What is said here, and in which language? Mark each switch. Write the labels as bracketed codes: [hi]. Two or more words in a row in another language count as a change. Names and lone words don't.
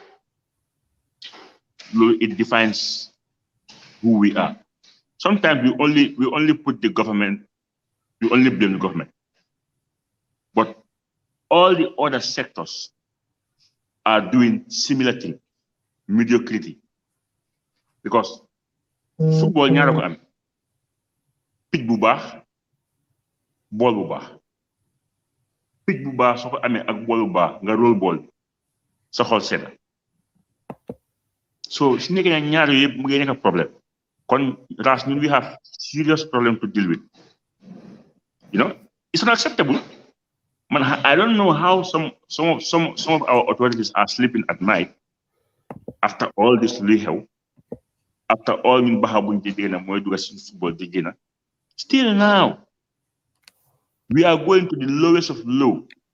[en] It defines who we are. Sometimes we only put the government, we only blame the government. But all the other sectors are doing similar thing, mediocrity. Because football [wo] ñaara ko am pitch bu baax ball bu baax pitch bu baax soko amé ak ball bu baax nga [en] roll ball [wo] sa xol séna. So si nekk ñaar yëpp mu ngi nekk problème kon ras ñun [en] we have serious problem to deal with. It's not acceptable. Man, I don't know how some of our authorities are sleeping at night after all this help. After all, still now, we are going to the lowest of low.